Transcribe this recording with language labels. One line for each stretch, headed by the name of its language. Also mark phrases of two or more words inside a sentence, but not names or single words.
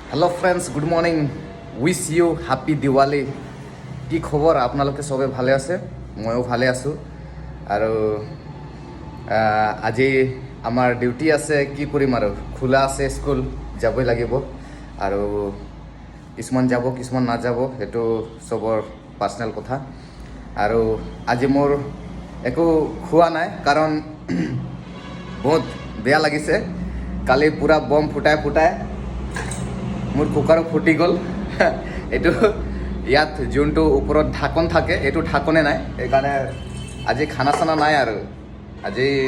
English: hello friends good morning wish you happy Diwali
Assamese: কি খবৰ আপোনালোকে সবে ভালে আছে ময়ো ভালে আছোঁ আৰু আজি আমাৰ ডিউটি আছে কি কৰিম আৰু খোলা আছে স্কুল যাবই লাগিব আৰু কিছুমান যাব কিছুমান নাযাব সেইটো সবৰ পাৰ্সোনেল কথা আৰু আজি মোৰ একো খোৱা নাই কাৰণ বহুত বেয়া লাগিছে কালি পুৰা বম ফুটাই মোৰ কুকাৰো ফুটি গ'ল এইটো ইয়াত যোনটো ওপৰত ঢাকন থাকে এইটো ঢাকনে নাই সেইকাৰণে আজি
Hindi: खाना चाना
Assamese: নাই আৰু আজি